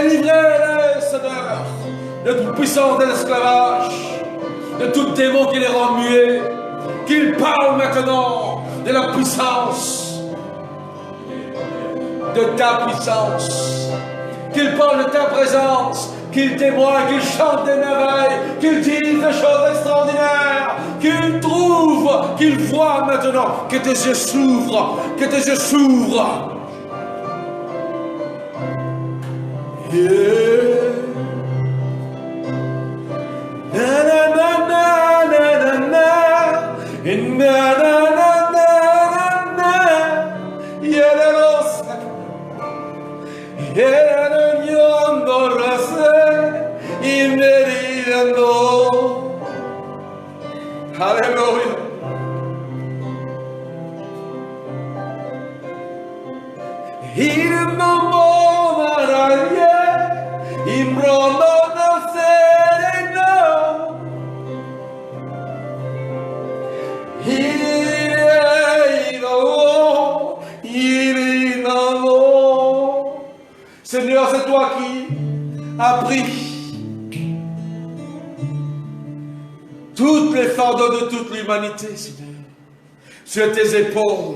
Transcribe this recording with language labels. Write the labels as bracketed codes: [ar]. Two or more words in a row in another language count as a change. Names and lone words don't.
[fr] Délivrez-les, Seigneur, de toute puissance de l'esclavage, de tout démon qui les rend muets, qu'il parle maintenant de la puissance, de ta puissance, qu'il parle de ta présence, qu'il témoigne, qu'il chante des merveilles, qu'il dise des choses extraordinaires, qu'il trouve, qu'il voit maintenant, que tes yeux s'ouvrent, que tes yeux s'ouvrent. Yeah. Na na na na na na na na na na na Yeleros Yelenos Rase Imeriendo. Hallelujah. Hirmo maraye Imrono no sereno Seigneur, c'est toi qui as pris toutes les fardeaux de toute l'humanité, Seigneur, sur tes épaules.